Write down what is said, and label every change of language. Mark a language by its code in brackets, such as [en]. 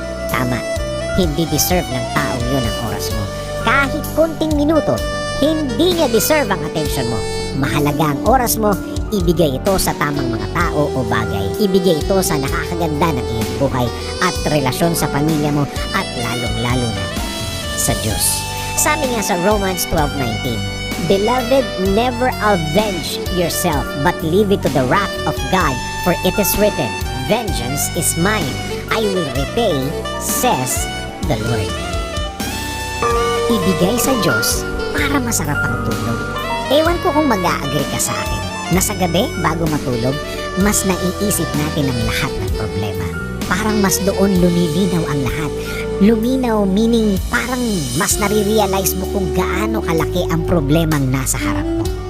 [tl] Tama, hindi deserve ng taong yun ang oras mo. Kahit konting minuto, hindi niya deserve ang attention mo. Mahalaga ang oras mo, ibigay ito sa tamang mga tao o bagay. Ibigay ito sa nakakaganda ng iyong buhay at relasyon sa pamilya mo at lalong-lalo na sa Diyos. Sabi nga sa [en] Romans 12:19, Beloved, never avenge yourself, but leave it to the wrath of God, for it is written, Vengeance is mine, I will repay, says the Lord. [tl] Ibigay sa Diyos para masarap ang tulog. Ewan ko kung mag-a-agree ka sa akin na sa gabi, bago matulog, mas naiisip natin ang lahat ng problema. Parang mas doon lumilinaw ang lahat. Luminaw meaning parang mas nare-realize mo kung gaano kalaki ang problemang nasa harap mo.